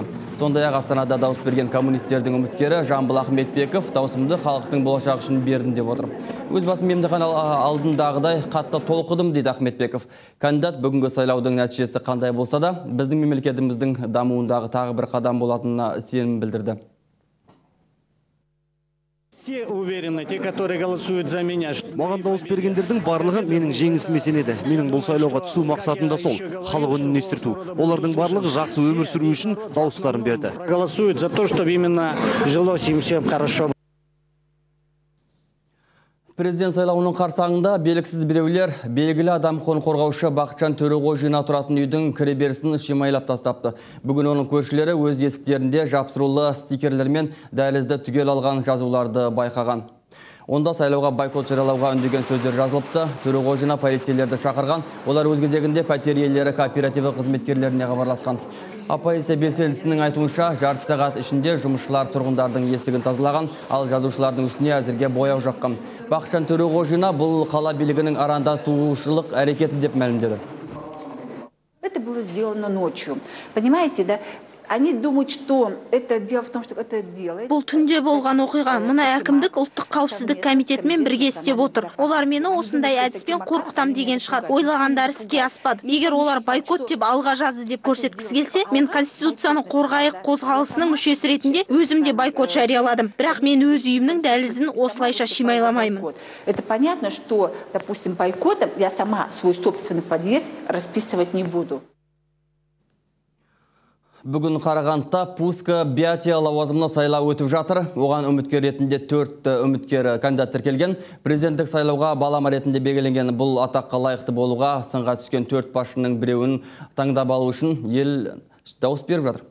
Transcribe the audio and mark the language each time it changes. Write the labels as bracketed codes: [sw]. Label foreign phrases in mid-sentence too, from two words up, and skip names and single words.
[kk] Сондай-ақ Астанада дауыс берген коммунистердің үміткері Жамбыл Ахметбеков дауысымды халықтың болашағы үшін бердім деп отыр. Өз басым емтихан алдындағыдай қатты толқыдым дейді Ахметбеков. Кандидат бүгінгі сайлаудың нәтижесі қандай болса да, біздің мемлекетіміздің дамуындағы тағы бір қадам болатынына сенім білдірді. [ru] Все уверены, те, которые голосуют за меня. [kk] Маған дауыс бергендердің барлығы менің жеңісіме сенеді. Менің бұл сайлауға түсу мақсатында сол, халық үнін естірту. Олардың барлығы жақсы өмір сүру үшін дауыстарын берді. [ru] Голосуют за то, чтобы именно жилось им всем хорошо. [kk] Президент сайлауының қарсаңында белгісіз біреулер белгілі адам құқығын қорғаушы Бақытжан Төреғожина тұратын үйдің кіреберісін шимайлап тастапты. Бүгін оның көршілері өз есіктерінде жапсырулы стикерлермен дәлізді түгел алған жазуларды байқаған. Онда сайлауға байкот жариялауға үндеген сөздер жазылыпты. Төреғожина полицейлерді шақырған, олар өз кезегінде пәтер иелері кооперативі қызметкерлеріне хабарласқан. Оппозиция белсендісінің айтуынша, жарты сағат ішінде жұмысшылар тұрғындардың есігін тазалаған, ал жазушылардың үстіне әзірге бояу жаққан. Бақытжан Төреғожина бұл қала билігінің арандатушылық әрекеті деп мәлімдеді. [ru] Это было сделано ночью. Понимаете, да? Они думают, что это дело в том, что это делает. [kk] Бұл түнде болған оқиға. Мұны әкімдік ұлттық қауіпсіздік комитетімен бірге істеп отыр. Олар мені осындай әдіспен қорқытам деген шығар. Ойлағандар іске аспады. Егер олар байкот деп алға жазды деп көрсеткісі келсе, мен Конституцияның қорғайық қозғалысының мүшесі ретінде өзімде байкот жарияладым. Бірақ мен өз үйімнің дәлізін осылайша шимайламаймын. [ru] Это понятно, что, допустим, байкотом я сама свой собственный подъезд расписывать не буду. [kk] Бүгін Қарағандыда Пуска Биатия лауазымына сайлау өтіп жатыр. Оған үміткер ретінде 4 үміткер кандидат тіркелген. Президенттік сайлауға балама ретінде белгіленген бұл атаққа лайықты болуға сынға түскен 4 басшының біреуін таңдап алу үшін ел дауыс беріп жатыр.